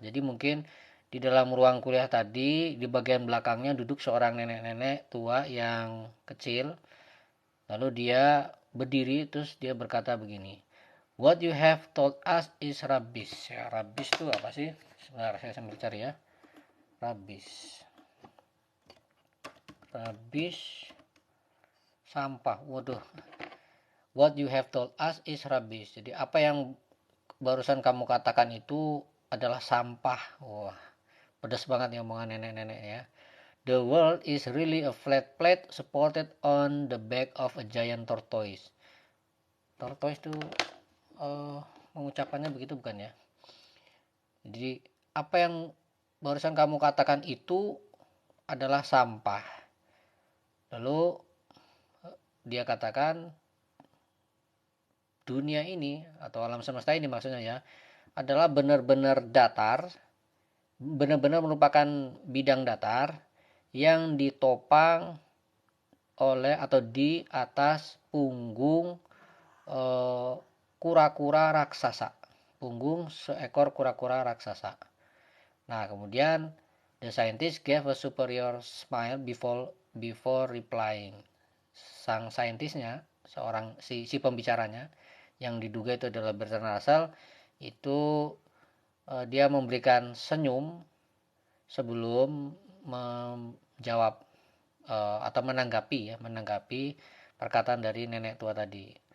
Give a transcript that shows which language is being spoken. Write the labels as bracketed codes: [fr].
[id] Jadi mungkin di dalam ruang kuliah tadi, di bagian belakangnya duduk seorang nenek-nenek tua yang kecil. Lalu dia berdiri terus dia berkata begini, [en] what you have told us is rubbish. [id] Ya, rubbish itu apa sih? Sebentar saya sambil cari ya. Rubbish. Rubbish, sampah. Waduh. [en] What you have told us is rubbish. [id] Jadi apa yang barusan kamu katakan itu adalah sampah. Wah, pedas banget ya omongan nenek-nenek ya. [en] The world is really a flat plate supported on the back of a giant tortoise. [id] Tortoise itu mengucapkannya begitu bukan ya? Jadi apa yang barusan kamu katakan itu adalah sampah. Lalu dia katakan dunia ini atau alam semesta ini maksudnya ya adalah benar-benar datar, benar-benar merupakan bidang datar yang ditopang oleh atau di atas punggung kura-kura raksasa, punggung seekor kura-kura raksasa. Nah, kemudian [en] the scientist gave a superior smile before replying. [id] sang saintisnya, seorang si pembicaranya yang diduga itu adalah Bertrand Russell, itu dia memberikan senyum sebelum menjawab atau menanggapi perkataan dari nenek tua tadi.